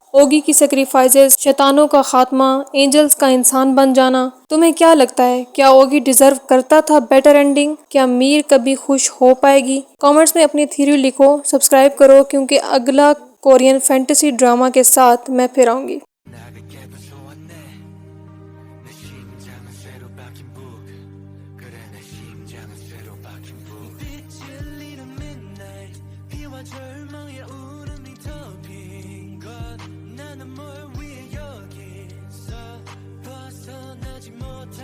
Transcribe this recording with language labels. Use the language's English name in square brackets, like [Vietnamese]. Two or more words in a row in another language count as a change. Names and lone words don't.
[Hindi] ओगी की सेक्रीफाइसेस, शैतानों का खात्मा, एंजल्स का इंसान बन जाना। तुम्हें क्या लगता है, क्या ओगी डिजर्व करता था [English] better ending? [Hindi] क्या मीर कभी खुश हो पाएगी? कमेंट्स में अपनी थ्योरी लिखो। सब्सक्राइब करो, क्योंकि अगला [English] Korean fantasy drama [Hindi] के साथ मैं फिर आऊंगी। [Korean] 절망의 울음이 덮인 것 나는 뭘 위해 여기 있어 벗어나지 못